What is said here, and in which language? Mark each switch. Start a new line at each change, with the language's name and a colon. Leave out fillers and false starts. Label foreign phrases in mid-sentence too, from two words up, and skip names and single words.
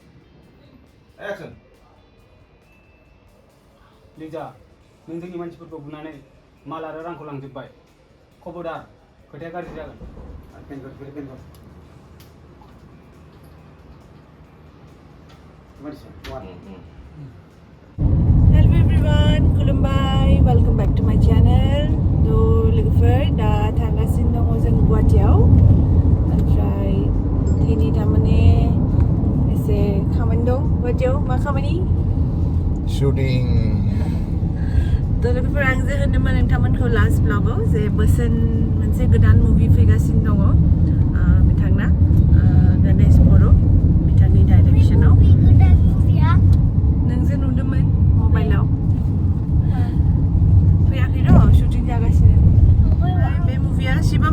Bodo: लिजा नों जोंनि मानसिफोरखौ बुनानै माल आरो रांखौ लांजोब्बाय खबरदार खोथाया गाज्रि जागोन
English: Hello everyone, खुलुमबाय, welcome back to my channel.
Bodo: लोगोफोर दा थांगासिनो दङ जों गुवाहाटीयाव ओमफ्राय दिनै थारमाने एसे खामानि दं गुवाहाटीयाव मा खामानि shooting लोगोफोर आं जे होनदोंमोन नोंथांमोनखौ
English: last blog
Bodo: जे बोसोन मोनसे गोदान मुभि फैगासिनो दङ बिथांना गणेश बर' बिथांनि डाइरेक्सनाव नोंजे नुदोंमोन मबाइलाव फैयाखै र' शुटिं जागासिनो बे मुभिया शिवम